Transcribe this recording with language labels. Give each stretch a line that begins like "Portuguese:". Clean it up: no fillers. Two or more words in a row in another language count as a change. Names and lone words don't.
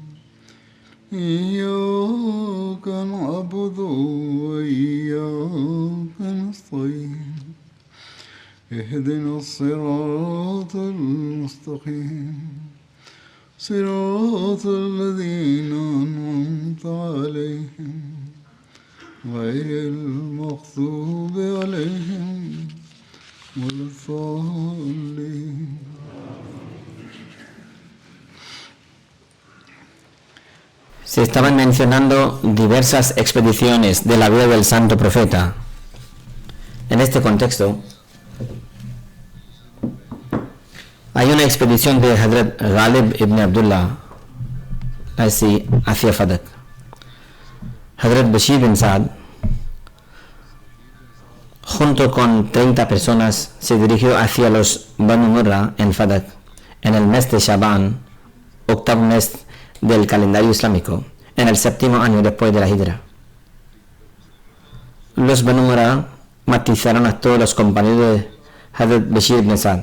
Arabic: إياك نعبد وإياك نستعين اهدنا الصراط المستقيم صراط الذين أنعمت عليهم غير المغضوب عليهم ولا الضالين.
Spanish: Se estaban mencionando diversas expediciones de la vida del santo profeta. En este contexto, hay una expedición de Hazrat Ghalib ibn Abdullah hacia Fadak. Hazrat Bashir bin Saad, junto con 30 personas, se dirigió hacia los Banu Murra en Fadak, en el mes de Shaban, octavo mes del calendario islámico, en el 7º año después de la Hijra. Los Banu Murra martirizaron a todos los compañeros de Hazrat Bashir ibn Saad.